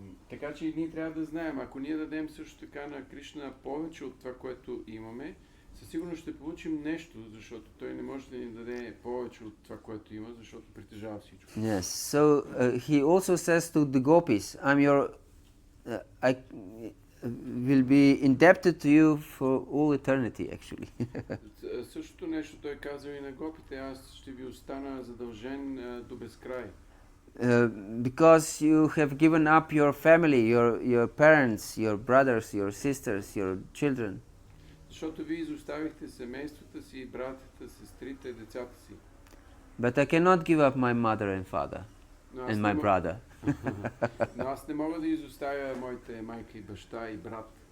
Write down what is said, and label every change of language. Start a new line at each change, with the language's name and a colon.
Bulgarian: Така че ние трябва да знаем, ако ние дадем също така на Кришна повече от това, което имаме, със сигурност ще получим нещо, защото той не може да ни даде повече от това, което има, защото притежава всичко.
English: Yes, so he also says to the gopis, I will be indebted to you for all eternity, actually.
Bulgarian: Същото нещо той казва и на гопите, аз ще ви остана задължен до безкрай.
English: Because you have given up your family, your parents, your brothers, your sisters, your children.
Bulgarian: Защото вие изоставихте семействата си, братята, сестрите, децата си.
English: But I cannot give up my mother and father and my brother.
Bulgarian: Но аз не мога да изоставя моите майка и баща и брат.